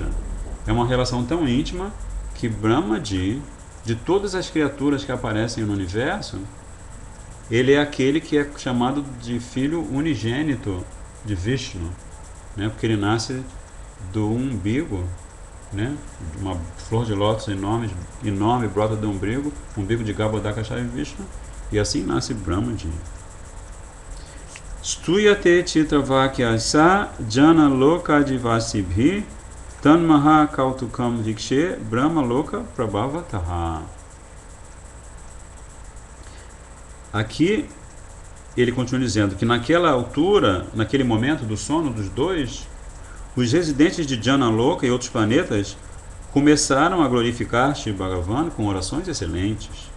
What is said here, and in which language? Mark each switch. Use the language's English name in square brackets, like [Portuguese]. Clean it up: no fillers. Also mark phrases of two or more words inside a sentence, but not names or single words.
[Portuguese] É uma relação tão íntima que Brahmaji, de todas as criaturas que aparecem no universo, ele é aquele que é chamado de filho unigênito de Vishnu, né? Porque ele nasce do umbigo, né? Uma flor de lótus enorme brota do umbigo de Garbhodakashayi Vishnu, e assim nasce Brahmaji. [Sanskrit] स्तूयते चित्रवाक्यस जन लोक दिवासिभि तन्महा कौतुकं वीक्षे ब्रह्म लोक प्रभावतः. [Portuguese] Aqui ele continua dizendo que naquela altura, naquele momento do sono dos dois, os residentes de Jana Loka e outros planetas começaram a glorificar Shri Bhagavan com orações excelentes.